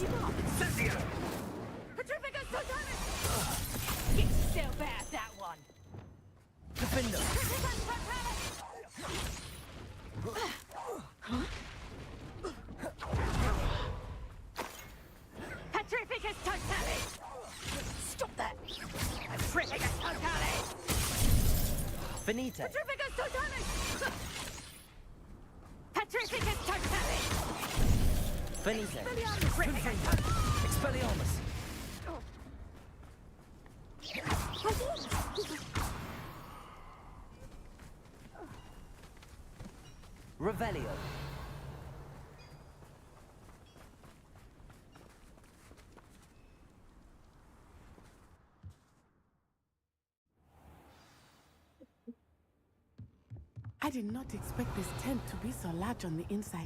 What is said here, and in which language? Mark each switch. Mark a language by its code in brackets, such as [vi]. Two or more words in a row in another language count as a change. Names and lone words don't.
[la] Petrificus totalis! [en] Get yourself out that one! Defender. [la] Petrificus totalis! [en] Stop that! [la] Petrificus totalis! Finito. Petrificus totalis! Petrificus totalis! Finito. Expelliarmus! Expelliarmus. Revelio. [en] I did not expect this tent to be so large on the inside.